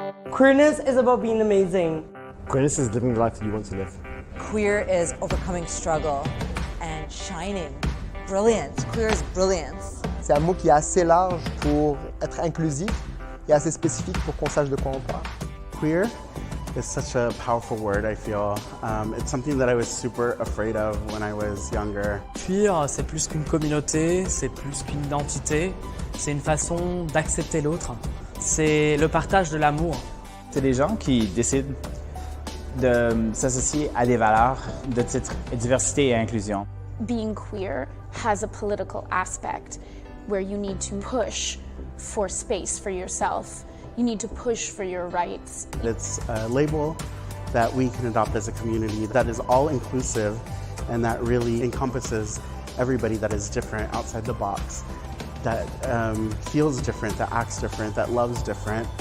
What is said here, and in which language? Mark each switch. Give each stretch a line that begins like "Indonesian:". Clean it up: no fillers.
English: Queerness is about being amazing. Queerness is living the life that you want to live. Queer is overcoming struggle and shining. Brilliance. Queer is brilliance.
French: C'est un mot qui est assez large pour être inclusif et assez spécifique pour qu'on sache de quoi on parle.
English: Queer is such a powerful word, I feel. It's something that I was super afraid of when I was younger.
French: Queer, c'est plus qu'une communauté, c'est plus qu'une identité, c'est une façon d'accepter l'autre, c'est le partage de l'amour. C'est des gens qui décident de s'associer à des valeurs de titre diversité et inclusion.
English: Being queer has a political aspect where you need to push for space for yourself. You need to push for your rights. It's a label that we can adopt as a community that is all inclusive and that really encompasses everybody that is different outside the box, that feels different, that acts different, that loves different.